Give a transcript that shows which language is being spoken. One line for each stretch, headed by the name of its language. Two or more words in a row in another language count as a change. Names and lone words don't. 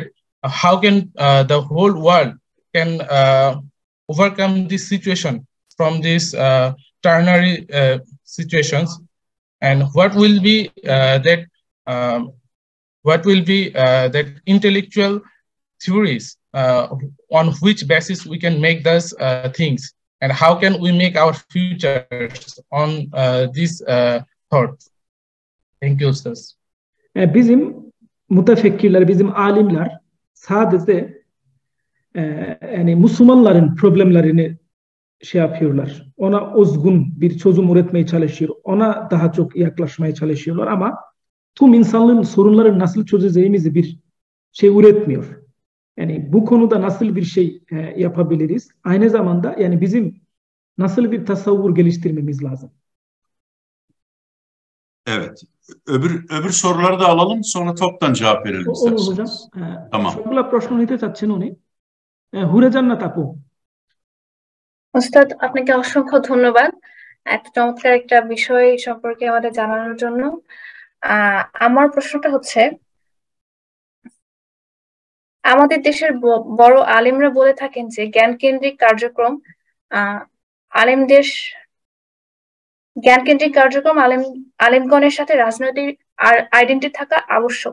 English: How can the whole world can overcome this situation from these ternary situations, and what will be that intellectual theories on which basis we can make those things, and how can we make our futures on these thoughts? Thank you, Ustaz.
Turkish: Bizim mutafekkirler, bizim alimler sadece yani Müslümanların problemlerini şey yapıyorlar. Ona özgün bir çözüm üretmeye çalışıyor. Ona daha çok yaklaşmaya çalışıyorlar ama tüm insanlığın sorunları nasıl çözeceğimizi bir şey üretmiyor. Yani bu konuda nasıl bir şey yapabiliriz? Aynı zamanda yani bizim nasıl bir tasavvur geliştirmemiz lazım? Evet. öbür soruları da alalım, sonra toptan cevap verelim Olur hocam. isterseniz. Tamam.
Bangla: সবগুলা প্রশ্ন নিতে চাচ্ছেন উনি। হুরে জান্নাত আপু। ওস্তাদ, আপনাকে অসংখ্য ধন্যবাদ এত চমৎকার একটা বিষয় সম্পর্কে আমাদের জানানোর জন্য। আমার প্রশ্নটা হচ্ছে, আমাদের দেশের বড় আলিমরা বলে থাকেন যে জ্ঞানকেন্দ্রিক কার্যক্রম আলিমগণের সাথে রাজনৈতিক আইডেন্টিটি থাকা আবশ্যক।